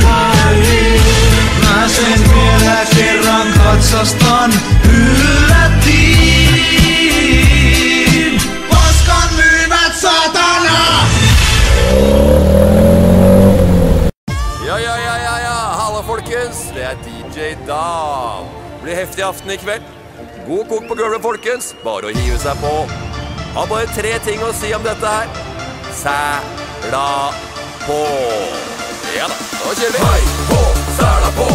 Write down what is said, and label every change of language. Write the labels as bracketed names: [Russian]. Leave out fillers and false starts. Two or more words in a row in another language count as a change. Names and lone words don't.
[Finnish] Mä sen vielä kerran katsastan yllättiin, paskan myyvät saatana! [Norwegian] Ja, hallo folkens, det DJ Dam. Det blir heftig aften I kveld. God kok på gulvet folkens, bare å hive seg på. Har bare 3 ting å si om dette her. Sæla på. Ja da, nå kjører vi. Hei på, sæla på.